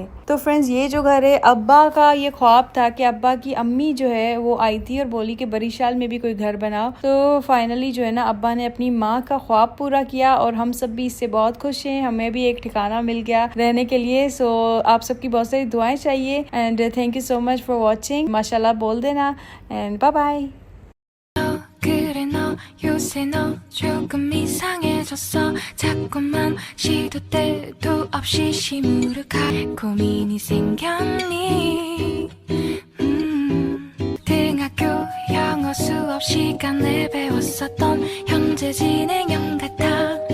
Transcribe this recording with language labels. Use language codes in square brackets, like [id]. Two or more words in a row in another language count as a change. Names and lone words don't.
[hi] तो फ्रेंड्स, ये जो घर है, अब्बा का ये ख्वाब था कि अब्बा की अम्मी जो है वो आई थी और बोली कि बरिशाल में भी कोई घर बनाओ। तो फाइनली जो है ना अब्बा ने अपनी माँ का ख्वाब पूरा किया और हम सब भी इससे बहुत खुश हैं। हमें भी एक ठिकाना मिल गया रहने के लिए। सो आप सबकी बहुत सारी दुआएं चाहिए। [en] and thank you so much for watching. [hi] माशाल्लाह बोल देना [en] and bye bye. [ko] 그래 너 요새 너 조금 이상해졌어 자꾸만 시도 때도 없이 시무룩할 고민이 생겼니 등학교 영어 수업 시간에 배웠었던 형제 진행형 같아